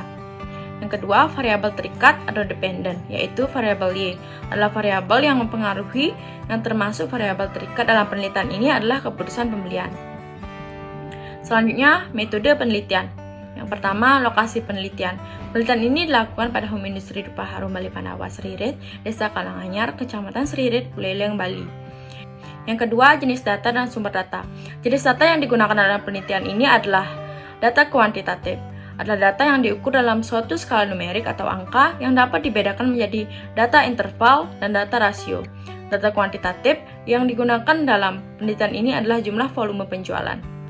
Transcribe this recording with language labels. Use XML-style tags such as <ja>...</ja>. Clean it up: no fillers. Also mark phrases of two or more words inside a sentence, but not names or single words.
<id>Yang kedua, variabel terikat atau dependen, yaitu variabel Y adalah variabel yang mempengaruhi. Yang termasuk variabel terikat dalam penelitian ini adalah keputusan pembelian. Selanjutnya, metode penelitian. Yang pertama, lokasi penelitian. Penelitian ini dilakukan pada Home Industri Dupa Harum Bali Pandawa Seririt, Desa Kalanganyar, Kecamatan Seririt, Buleleng, Bali. Yang kedua, jenis data dan sumber data. Jenis data yang digunakan dalam penelitian ini adalah data kuantitatif. Adalah data yang diukur dalam suatu skala numerik atau angka yang dapat dibedakan menjadi data interval dan data rasio. Data kuantitatif yang digunakan dalam penelitian ini adalah jumlah volume penjualan.</id>